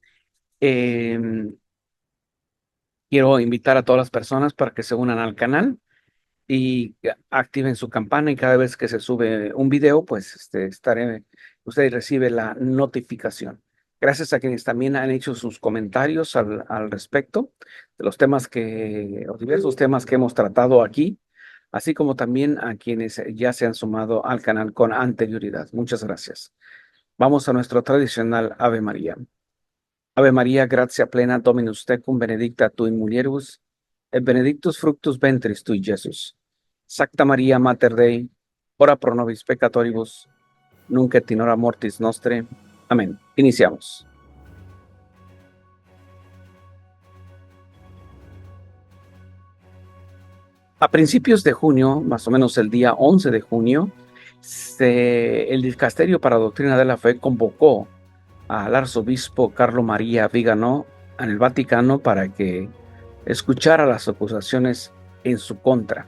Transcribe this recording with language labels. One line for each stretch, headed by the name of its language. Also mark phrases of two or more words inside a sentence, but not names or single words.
Spanish: Quiero invitar a todas las personas para que se unan al canal y activen su campana, y cada vez que se sube un video, pues usted recibe la notificación. Gracias a quienes también han hecho sus comentarios al respecto de los temas o diversos temas que hemos tratado aquí, así como también a quienes ya se han sumado al canal con anterioridad. Muchas gracias. Vamos a nuestro tradicional Ave María.
Latin: Ave María, gratia plena, Dominus tecum, benedicta tu in mulieribus, et benedictus fructus ventris tui, Iesus. Sacta Maria, Mater Dei, ora pro nobis peccatoribus, nunc et in hora mortis nostre.
Spanish: Amén. Iniciamos. A principios de junio, más o menos el día 11 de junio, el Dicasterio para Doctrina de la Fe convocó al arzobispo Carlo María Vigano en el Vaticano para que escuchara las acusaciones en su contra.